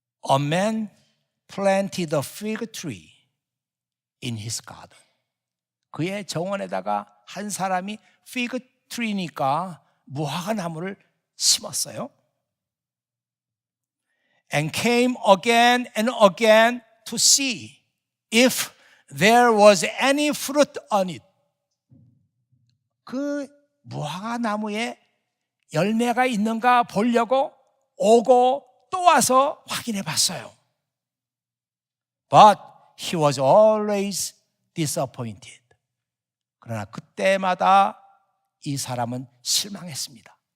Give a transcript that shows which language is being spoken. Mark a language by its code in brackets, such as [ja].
[en] A man planted a fig tree in his garden. [ko] 그의 정원에다가 한 사람이 피그 트리니까 무화과 나무를 심었어요. [en] And came again and again to see if there was any fruit on it. [ko] 그 무화과 나무에 열매가 있는가 보려고 오고 또 와서 확인해 봤어요. [en] But he was always disappointed. [ko] 그러나 그때마다 이 사람은 실망했습니다.